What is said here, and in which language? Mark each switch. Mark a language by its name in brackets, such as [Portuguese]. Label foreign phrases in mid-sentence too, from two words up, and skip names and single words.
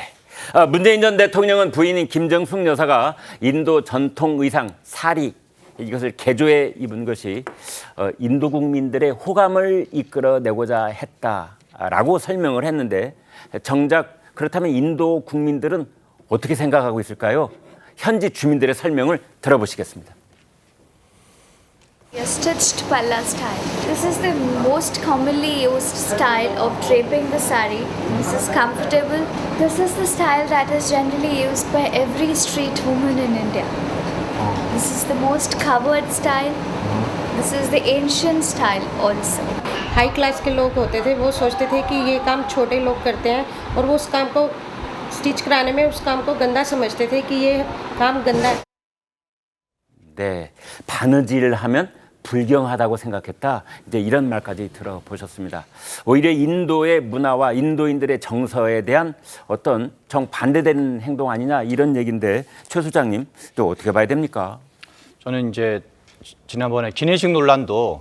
[Korean] 문재인 전 대통령은 부인인 김정숙 여사가 인도 전통 의상 사리 이것을 개조해 입은 것이 인도 국민들의 호감을 이끌어내고자 했다라고 설명을 했는데 정작 그렇다면 인도 국민들은 어떻게 생각하고 있을까요? 현지 주민들의 설명을 들어보시겠습니다. [English] Stitched palla style. This is the most commonly used style of draping the sari. This is comfortable. This is the style that is generally used by every street woman in India. This is the most covered style. This is the ancient style also. high class [Hindi] के लोग होते थे वो सोचते थे कि ये काम छोटे लोग करते हैं और वो उस काम को स्टिच कराने में उस काम को गंदा समझते थे कि ये काम गंदा है। [Korean] 네, 바느질을 하면 불경하다고 생각했다. 이제 이런 말까지 들어보셨습니다. 오히려 인도의 문화와 인도인들의 정서에 대한 어떤 정반대되는 행동 아니냐 이런 얘기인데 최 소장님 또 어떻게 봐야 됩니까? 저는 이제 지난번에 기내식 논란도